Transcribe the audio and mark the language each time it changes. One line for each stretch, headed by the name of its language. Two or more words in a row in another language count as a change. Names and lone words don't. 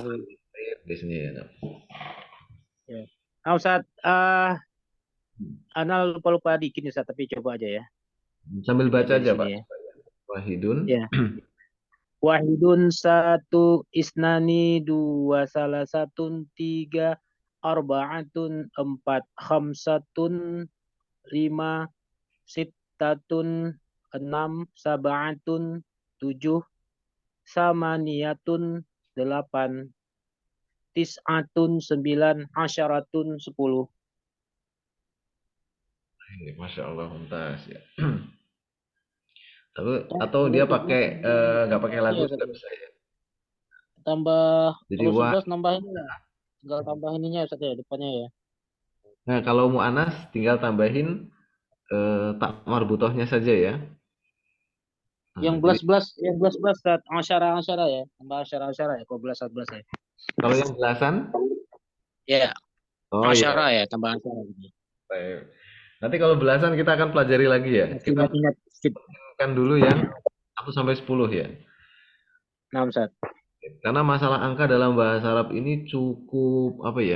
Indonesian: Mas biasanya ya. Ya. Nah, Ustaz, Ana lupa-lupa dikit nih, Ustaz, tapi coba aja ya. Sambil baca Baca di aja sini Pak. ya. Wahidun. Ya. Wahidun satu, isnani dua, salah satun tiga, arbaatun empat, khamsatun lima, sittatun enam, sabaatun tujuh, samaniyatun delapan, tis'atun sembilan, asyaratun 10.
Arabic: ما شاء الله ممتاز
Indonesian: ya. Tapi atau dia pakai nggak pakai lagu Iya, nggak bisa ya. tambah Jadi kalau wah. 11 nambahin lah. Tinggal tambah ininya Ustaz ya, depannya ya. Nah kalau mu'anas tinggal tambahin tak marbutohnya saja ya. Yang Nah, jadi belas-belas, yang belas-belas Ustaz, asyara-asyara ya. Tambah asyara-asyara ya, kalau belas-belas ya. kalau yang belasan, Ya, oh iya. asyara ya, tambah asyara gitu. Baik. Nanti kalau belasan kita akan pelajari lagi ya. Kita Ingat-ingat skip. kan dulu yang 1 sampai 10 ya. Nah, Ustaz. Karena masalah angka dalam bahasa Arab ini cukup apa ya?